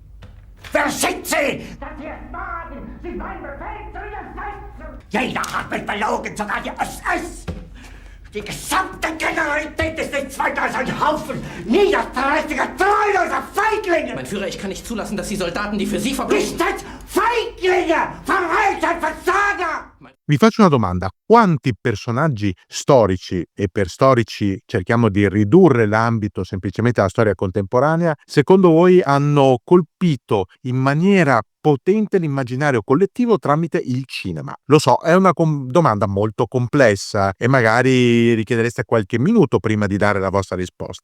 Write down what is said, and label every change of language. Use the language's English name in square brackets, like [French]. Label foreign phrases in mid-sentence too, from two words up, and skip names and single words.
[German] Wer sind Sie, dass Sie es wagen, sich meinen Befehl zu widersetzen? Jeder hat mich belogen, sogar die SS! Die gesamte Generalität ist nichts weiter als ein Haufen niederträchtiger, treuloser Feiglinge! Mein Führer, ich kann nicht zulassen, dass die Soldaten, die für Sie verbringen... Nicht als Feiglinge! Verreiter, Versager! [Italian] Vi faccio una domanda: quanti personaggi storici, e per storici cerchiamo di ridurre l'ambito semplicemente alla storia contemporanea, secondo voi hanno colpito in maniera potente l'immaginario collettivo tramite il cinema? Lo so, è una domanda molto complessa e magari richiedereste qualche minuto prima di dare la vostra risposta.